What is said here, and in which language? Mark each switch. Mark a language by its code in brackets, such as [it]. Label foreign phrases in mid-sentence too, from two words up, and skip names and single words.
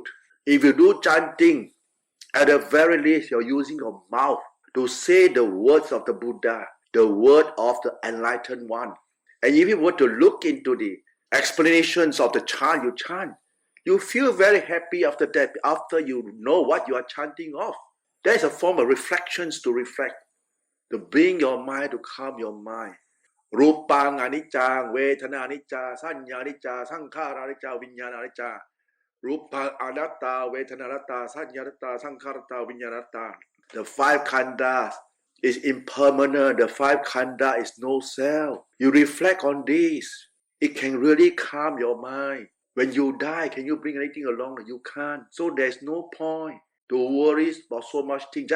[en] If you do chanting, at the very least, you're using your mouth to say the words of the Buddha, the word of the enlightened one. And if you were to look into the explanations of the chant you chant, you feel very happy after that, after you know what you are chanting of. There's a form of reflections to reflect, to bring your mind, to calm your mind. [pi] Rupang anicca, Vedana anicca, Sanya anicca, Sankhara anicca, Vijnana anicca. Rupang anatta, Vedana anatta, Sanya anatta, Sankhara anatta, Vijnana anatta. [en] The five khandhas is impermanent. The five khandhas is no self. You reflect on this. It can really calm your mind. When you die, can you bring anything along? You can't. So there's no point to worry about so much things.